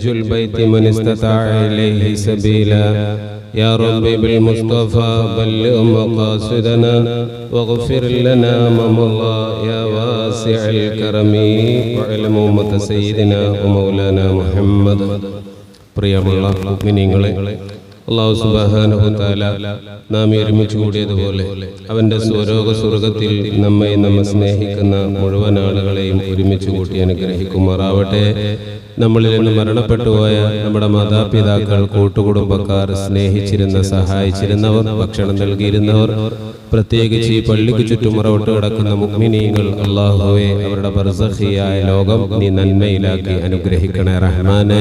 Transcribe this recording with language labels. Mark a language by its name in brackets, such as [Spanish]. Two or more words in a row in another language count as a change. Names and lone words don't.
[Arabic] البيت من استطاع إليه سبيلا يا رب بالمصطفى بلغ مقاصدنا واغفر لنا ما مضى يا واسع الكرم وعلم أمة سيدنا ومولانا محمد. [Malayalam] പ്രിയമുള്ള മുഅ്മിനീങ്ങളെ, [Arabic] الله سبحانه وتعالى [Malayalam] നാം ഒരുമിച്ച് കൂടിയതുപോലെ അവൻ്റെ സ്വർഗ്ഗത്തിൽ നമ്മെ സ്നേഹിക്കുന്ന മുഴുവൻ ആളുകളെയും ഒരുമിച്ച് കൂട്ടി അനുഗ്രഹിക്കുമാറാവട്ടെ. നമ്മളിൽ നിന്ന് മരണപ്പെട്ടുപോയ നമ്മുടെ മാതാപിതാക്കൾ, കൂട്ടുകുടുംബക്കാർ, സ്നേഹിച്ചിരുന്ന, സഹായിച്ചിരുന്നവർ, ഭക്ഷണം നൽകിയിരുന്നവർ, പ്രത്യേകിച്ച് ഈ പള്ളിക്ക് ചുറ്റുമുറവിട്ട് കിടക്കുന്ന മുഅ്മിനീങ്ങൾ, അല്ലാഹുവേ അവരുടെ ബർസഖിയായ ലോകം നീ നന്മയിലാക്കി അനുഗ്രഹിക്കണേ റഹ്മാനെ.